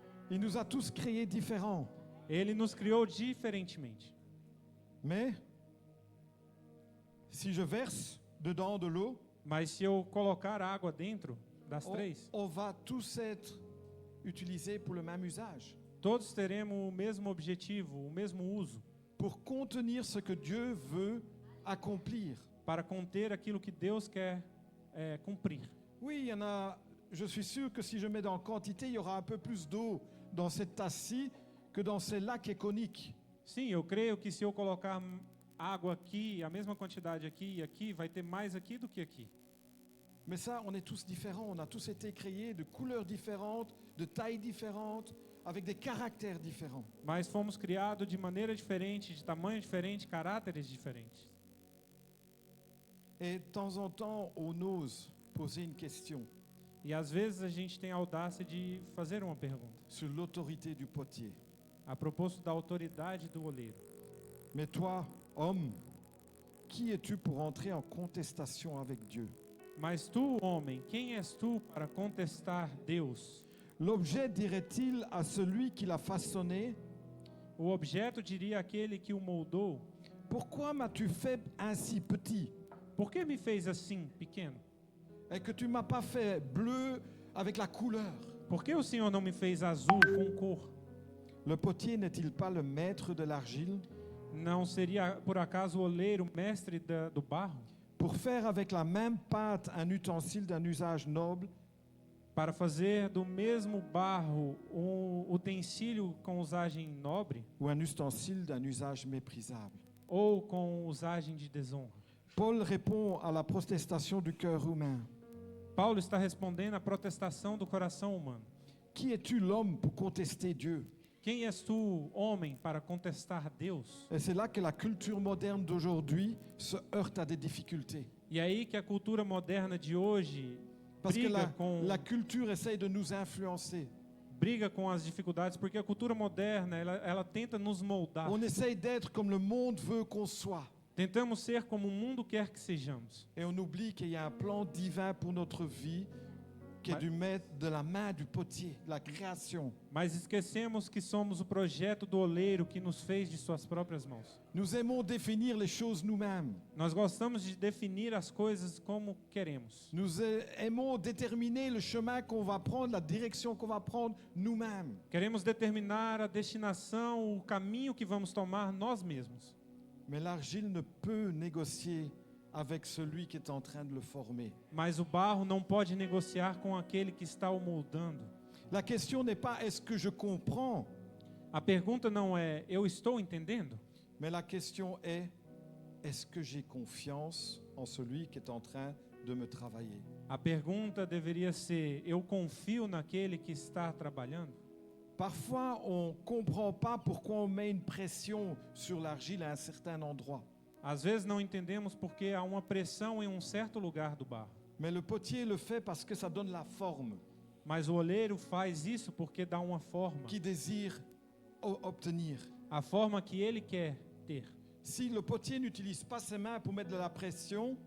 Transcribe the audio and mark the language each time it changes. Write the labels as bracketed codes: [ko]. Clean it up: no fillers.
[fr] Il nous a tous créés différents. [pt] Ele nos criou diferentemente. [fr] Mais si je verse dedans de l'eau, [pt] Mas se eu colocar água dentro das três, [fr] on va tous être utilisés pour le même usage, [pt] todos teremos o mesmo objetivo, o mesmo uso, [fr] pour contenir ce que Dieu veut accomplir. [pt] para conter aquilo que Deus quer cumprir. [fr] Oui, il y en a, je suis sûr que si je mets dans quantité, il y aura un peu plus d'eau dans cette tasse-ci que dans celle-là qui est conique. [pt] Sim, eu creio que se eu colocar água aqui, a mesma quantidade aqui e aqui, vai ter mais aqui do que aqui. [fr] Mais ça, on est tous différents, on a tous été créés de couleurs différentes, de tailles différentes, avec des caractères différents. [pt] Mas fomos criados de maneira diferente, de tamanho diferente, caráteres diferentes. [fr] Et de temps en temps, on ose poser une question [pt] E às vezes a gente tem a audácia de fazer uma pergunta, [fr] sur l'autorité du potier. [pt] a propósito da autoridade do oleiro. [fr] Mais toi, homme, qui es-tu pour entrer en contestation avec Dieu? [pt] Mas tu, homem, quem és tu para contestar Deus? [fr] L'objet dirait-il à celui qui l'a façonné, [pt] O objeto diria àquele que o moldou: [fr] pourquoi m'as-tu fait ainsi petit? [pt] por que me fez assim, pequeno? [fr] Et que tu m'as pas fait bleu avec la couleur? [pt] Por que o Senhor não me fez azul com cor? [fr] Le potier n'est-il pas le maître de l'argile [pt] Não seria por acaso o oleiro mestre do barro? [fr] pour faire avec la même pâte un ustensile d'un usage noble? [pt] Para fazer do mesmo barro um utensílio com usagem nobre [fr] Ou un ustensile d'un usage méprisable? [pt] ou com usagem de desonra? [fr] Paul répond à la protestation du cœur humain. [pt] Paulo está respondendo à protestação do coração humano. [fr] Qui es-tu l'homme pour contester Dieu? [pt] Quem és tu, homem, para contestar Deus? [fr] Et c'est là que la culture moderne d'aujourd'hui se heurte à des difficultés. [pt] E aí que a cultura moderna de hoje [fr] Parce que [pt] briga [fr] la culture essaye de nous influencer. [pt] com as dificuldades, porque a cultura moderna, ela tenta nos moldar. [fr] On essaye d'être comme le monde veut qu'on soit. [pt] Tentamos ser como o mundo quer que sejamos. [fr] Et on oublie qu'il y a un plan divin pour notre vie qui est de la main du potier, de la création. [pt] Mas esquecemos que somos o projeto do oleiro que nos fez de suas próprias mãos. [fr] Nous aimons définir les choses nous-mêmes. [pt] Nós gostamos de definir as coisas como queremos. [fr] Nous aimons déterminer le chemin qu'on va prendre, la direction qu'on va prendre nous-mêmes. [pt] Queremos determinar a destinação, o caminho que vamos tomar nós mesmos. [fr] Mais l'argile ne peut négocier avec celui qui est en train de le former. [pt] Mas o barro não pode negociar com aquele que está o moldando. [fr] La question n'est pas est-ce que je comprends, [pt] A pergunta não é, eu estou entendendo? [fr] mais la question est est-ce que j'ai confiance en celui qui est en train de me travailler? [pt] A pergunta deveria ser, eu confio naquele que está trabalhando? [fr] Parfois, on ne comprend pas pourquoi on met une pression sur l'argile à un certain endroit. [pt] Às vezes não entendemos porque há uma pressão em um certo lugar do barro. [fr] Mais le potier le fait parce que ça donne la forme [pt] Mas o oleiro faz isso porque dá uma forma, [fr] qu'il désire obtenir. [pt] a forma que ele quer ter. [fr] Si le potier n'utilise pas ses mains pour mettre de la pression,